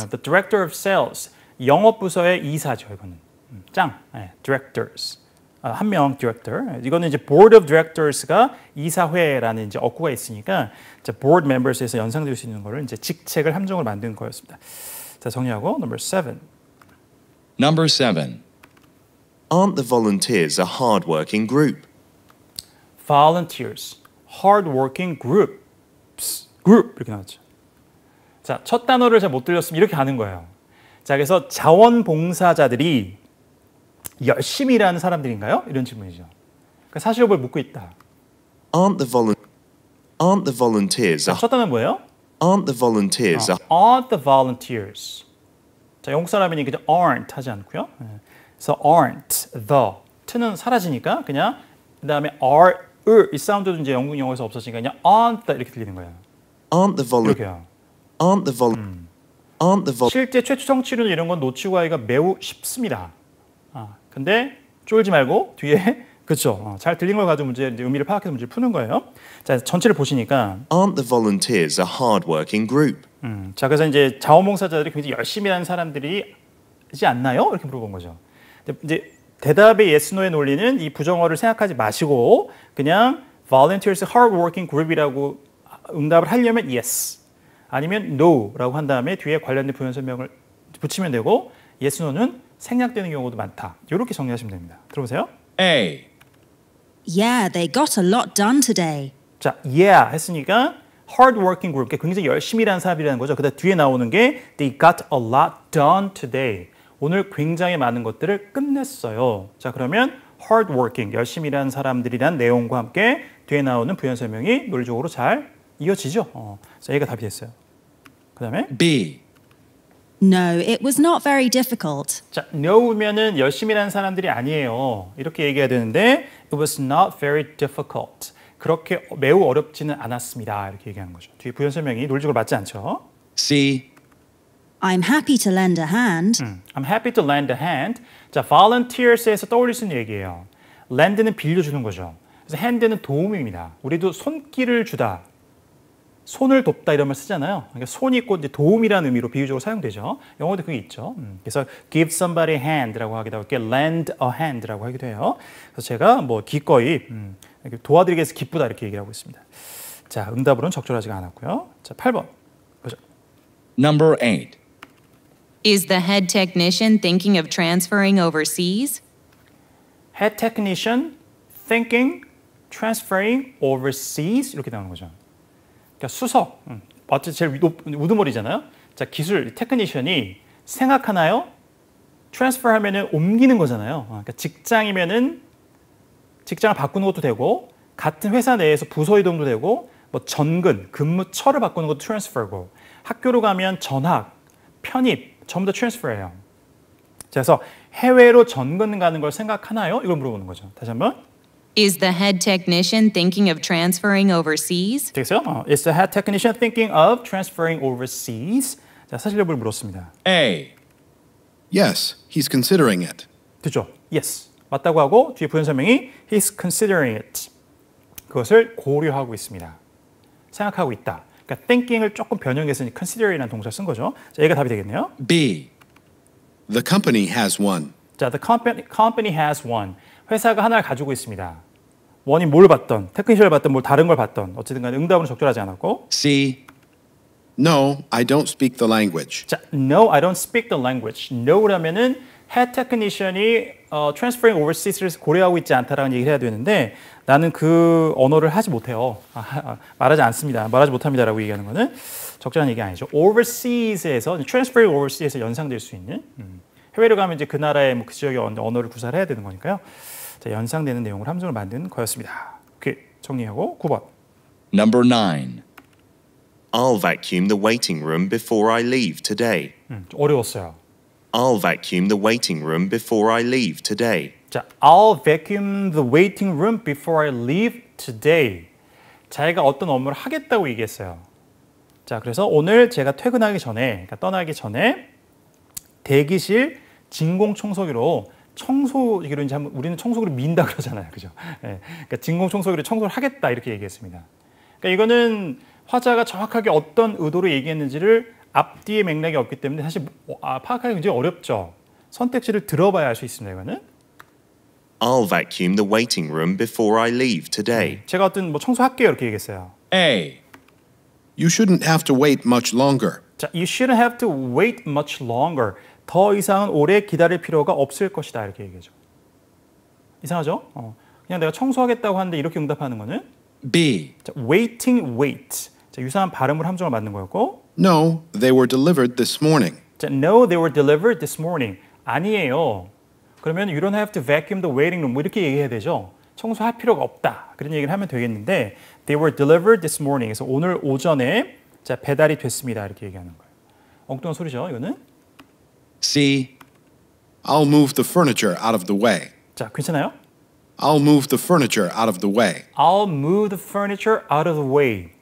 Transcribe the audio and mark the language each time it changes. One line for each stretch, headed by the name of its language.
English: The director of sales.
Korean: 영업부서의 이사죠. 이거는.
English: directors.
Korean: 한 명 director. 이거는 이제 board of directors가 이사회라는 이제 어구가 있으니까 이제 board members에서 연상될 수 있는 거를 이제 직책을 함정으로 만든 거였습니다. 자, 정리하고
English: number 7. Number 7. Aren't the volunteers a hard-working group? Volunteers, hard-working groups.
Korean: group 이렇게 나왔죠. 자, 첫 단어를 잘 못 들렸으면 이렇게 가는 거예요. 자, 그래서 자원봉사자들이 열심히 일하는 사람들인가요? 이런 질문이죠. 그러니까 사실을 묻고 있다.
English: Aren't the volunteers
Korean: 자, 첫 단어는 뭐예요?
English: Aren't the volunteers aren't the volunteers.
Korean: 자, 영국 사람이니 그냥 aren't 하지 않고요. 그래서 aren't, the, t는 사라지니까 그냥 그다음에 are, 이 사운드도 이제 영국 영어에서 없어지니까 그냥 aren't the 이렇게 들리는 거예요.
English: aren't the vol
Korean: 이렇게요.
English: aren't the vol aren't the vol
Korean: 실제 최초 성취율 이런 건 놓치고 하기가 매우 쉽습니다. 근데 쫄지 말고 뒤에 그렇죠. 잘 들린 걸 가지고 문제 의미를 파악해서 문제를 푸는 거예요. 자, 전체를 보시니까
English: aren't the volunteers a hard-working group?
Korean: 자, 그래서 이제 자원봉사자들이 굉장히 열심히 하는 사람들이지 않나요? 이렇게 물어본 거죠. 이제 대답의 yes, no의 논리는 이 부정어를 생각하지 마시고 그냥
English: volunteers hardworking group
Korean: 이라고 응답을 하려면 yes 아니면 no라고 한 다음에 뒤에 관련된 부연 설명을 붙이면 되고 yes, no는 생략되는 경우도 많다. 이렇게 정리하시면 됩니다. 들어보세요.
English: A. Yeah, they got a lot done today.
Korean: 자, yeah 했으니까 hardworking group, 굉장히 열심히 일하는 사람이라는 거죠. 그다음 뒤에 나오는 게
English: they got a lot done today.
Korean: 오늘 굉장히 많은 것들을 끝냈어요. 자, 그러면 hardworking, 열심히 일하는 사람들이란 내용과 함께 뒤에 나오는 부연 설명이 논리적으로 잘 이어지죠. 자, 얘가 답이 됐어요. 그다음에
English: B. No, it was not very difficult.
Korean: 자, no면은 열심히 일하는 사람들이 아니에요. 이렇게 얘기해야 되는데
English: it was not very difficult.
Korean: 그렇게 매우 어렵지는 않았습니다. 이렇게 얘기하는 거죠. 뒤에 부연 설명이 논리적으로 맞지 않죠.
English: C. I'm happy to lend a hand. I'm happy to lend a hand.
Korean: 자, volunteers에서 떠올릴 수 있는 얘기예요. lend는 빌려주는 거죠. 그래서 hand는 도움입니다. 우리도 손길을 주다, 손을 돕다 이런 말 쓰잖아요. 그러니까 손이 있고 이제 도움이라는 의미로 비유적으로 사용되죠. 영어도 그게 있죠. 그래서
English: give somebody a hand
Korean: 라고 하기도 하고
English: lend a hand
Korean: 라고 하기도 해요. 그래서 제가 뭐 기꺼이 도와드리기 위해서 기쁘다 이렇게 얘기를 하고 있습니다. 자, 응답으로는 적절하지가 않았고요. 자, 8번 보죠.
English: Number 8. Is the head technician thinking of transferring overseas? Head technician thinking transferring overseas
Korean: 이렇게 나오는 거죠. 그러니까 수석, 어쨌든 제일 우두머리잖아요. 자, 기술 테크니션이 생각하나요? 트랜스퍼 하면은 옮기는 거잖아요. 그러니까 직장이면은 직장을 바꾸는 것도 되고 같은 회사 내에서 부서 이동도 되고 뭐 전근, 근무처를 바꾸는 것도 트랜스퍼고 학교로 가면 전학, 편입 전부 다 트랜스퍼예요. 그래서 해외로 전근 가는 걸 생각하나요? 이걸 물어보는 거죠. 다시 한번.
English: Is the head technician thinking of transferring overseas?
Korean: 되겠어요?
English: Is the head technician thinking of transferring overseas?
Korean: 자, 사실 여부를 물었습니다.
English: A. Yes, he's considering it.
Korean: 됐죠? Yes. 맞다고 하고 뒤에 부연 설명이
English: he's considering it.
Korean: 그것을 고려하고 있습니다. 생각하고 있다. 그러니까 thinking을 조금 변형해서 considering이라는 동사를 쓴 거죠. 자, 얘가 답이 되겠네요.
English: B. The company has one. 자, the company has one.
Korean: 회사가 하나를 가지고 있습니다. 원이 뭘 받던, 테크니션을 받던, 뭘 다른 걸 받던 어쨌든 간에 응답은 적절하지 않았고.
English: C. No, I don't speak the language. 자, no, I don't speak the language.
Korean: No라면은 head technician이 transferring overseas를 고려하고 있지 않다라는 얘기를 해야 되는데 나는 그 언어를 하지 못해요. 말하지 않습니다. 말하지 못합니다라고 얘기하는 거는 적절한 얘기 아니죠. overseas에서 transferring overseas에서 연상될 수 있는 해외로 가면 이제 그 나라의 뭐 그 지역의 언어를 구사를 해야 되는 거니까요. 자, 연상되는 내용을 함정을 만든 거였습니다. 오케이, 정리하고 9번.
English: Number 9. I'll vacuum the waiting room before I leave today.
Korean: 좀 어려웠어요.
English: I'll vacuum the waiting room before I leave today. 자, I'll vacuum the waiting room before I leave today.
Korean: 자기가 어떤 업무를 하겠다고 얘기했어요. 자, 그래서 오늘 제가 퇴근하기 전에, 그러니까 떠나기 전에 대기실 진공 청소기로 청소기로 이제 한번 우리는 청소기를 민다 그러잖아요, 그죠? 네, 그러니까 진공 청소기로 청소를 하겠다 이렇게 얘기했습니다. 그러니까 이거는 화자가 정확하게 어떤 의도로 얘기했는지를 앞뒤의 맥락이 없기 때문에 사실 파악하기 굉장히 어렵죠. 선택지를 들어봐야 알 수 있습니다. 이거는.
English: I'll vacuum the waiting room before I leave today.
Korean: 제가 어떤 뭐 청소할게요 이렇게 얘기했어요.
English: A. You shouldn't have to wait much longer. 자, you shouldn't have to wait much longer.
Korean: 더 이상은 오래 기다릴 필요가 없을 것이다 이렇게 얘기하죠. 이상하죠? 그냥 내가 청소하겠다고 하는데 이렇게 응답하는 거는
English: B. 자, wait.
Korean: 자, 유사한 발음을 함정을 만든 거였고.
English: No, they were delivered this morning. 자, no, they were delivered this morning.
Korean: 아니에요.
English: 그러면 you don't have to vacuum the waiting room.
Korean: 뭐 이렇게 얘기해야 되죠. 청소할 필요가 없다. 그런 얘기를 하면 되겠는데
English: they were delivered this morning.
Korean: 그래서 오늘 오전에 자, 배달이 됐습니다. 이렇게 얘기하는 거예요. 엉뚱한 소리죠, 이거는.
English: C. I'll move the furniture out of the way.
Korean: 자, 괜찮아요?
English: I'll move the furniture out of the way. I'll move the furniture out of the way.